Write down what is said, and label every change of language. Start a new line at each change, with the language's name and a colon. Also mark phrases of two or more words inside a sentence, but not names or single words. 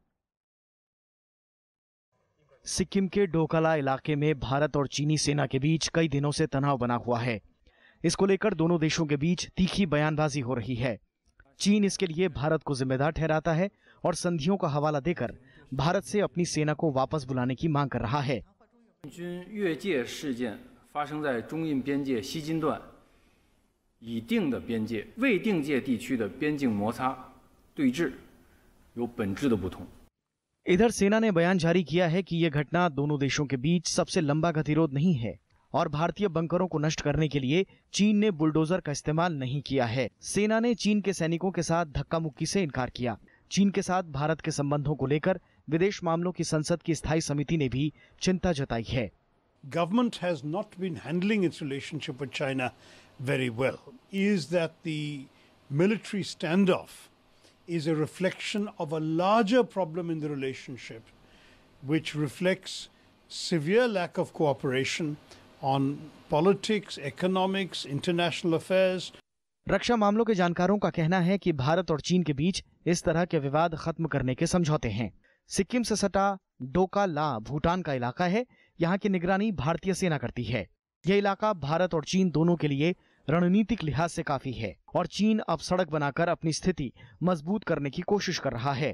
Hindi: सिक्किम के डोकाला इलाके में भारत और चीनी सेना के बीच कई दिनों से तनाव बना हुआ है। इसको लेकर दोनों देशों के बीच तीखी बयानबाजी हो रही है। चीन इसके लिए भारत को जिम्मेदार ठहराता है और संधियों का हवाला देकर भारत से अपनी सेना को वापस बुलाने की मांग कर रहा है।
Chinese: 军越界事件发生在中印边界西金段已定的边界、未定界地区的边境摩擦对峙有本质的不同。
Hindi: इधर सेना ने बयान जारी किया है कि यह घटना दोनों देशों के बीच सबसे लंबा गतिरोध नहीं है और भारतीय बंकरों को नष्ट करने के लिए चीन ने बुलडोजर का इस्तेमाल नहीं किया है। सेना ने चीन के सैनिकों के साथ धक्का मुक्की से इनकार किया। चीन के साथ भारत के संबंधों को लेकर विदेश मामलों की संसद की स्थायी समिति ने भी चिंता जताई है।
English: Government has not been handling its relationship with China very well. Is that the military standoff is a reflection of a larger problem in the relationship, which reflects severe lack of cooperation on politics, economics, international affairs.
Hindi: रक्षा मामलों के जानकारों का कहना है कि भारत और चीन के बीच इस तरह के विवाद खत्म करने के समझौते हैं। सिक्किम से सटा डोका ला भूटान का इलाका है। यहाँ की निगरानी भारतीय सेना करती है। यह इलाका भारत और चीन दोनों के लिए रणनीतिक लिहाज से काफी है और चीन अब सड़क बनाकर अपनी स्थिति मजबूत करने की कोशिश कर रहा है।